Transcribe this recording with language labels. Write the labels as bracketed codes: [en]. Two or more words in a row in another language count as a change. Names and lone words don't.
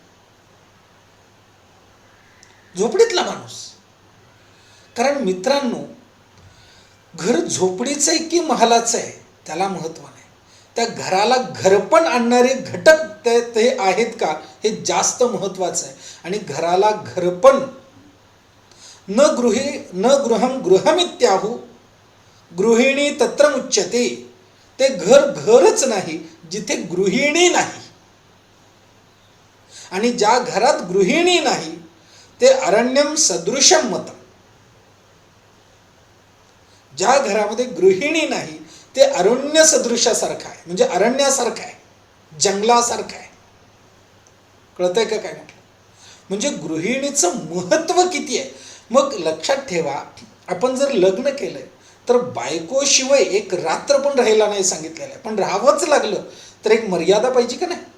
[mr] झोपडीतला माणूस. कारण मित्रांनो, घर झोपडीचं आहे की महालाचं आहे त्याला महत्व नाही, त्या घराला घरपण आणणारे घटक ते आहेत का हे जास्त महत्वाचं आहे. आणि घराला घरपण, [sa] न गृहम गृहमित्याहु गृहिणी तत्र मुच्यते. [mr] ते घरच नाही जिथे गृहिणी नाही. आणि ज्या घरात गृहिणी नाही ते [sa] अरण्यम सदृशम मतम. [mr] ज्या घरामध्ये गृहिणी नाही ते अरण्य सदृशासारखं आहे, म्हणजे अरण्यासारखं आहे, जंगलासारखं आहे. कळतंय का काय म्हटलं? म्हणजे गृहिणीचं महत्व किती आहे. मग लक्षात ठेवा, आपण जर लग्न केलंय तर बायकोशिवाय एक रात्र पण राहायला नाही सांगितलेलं आहे, पण राहावंच लागलं तर एक मर्यादा पाहिजे का नाही.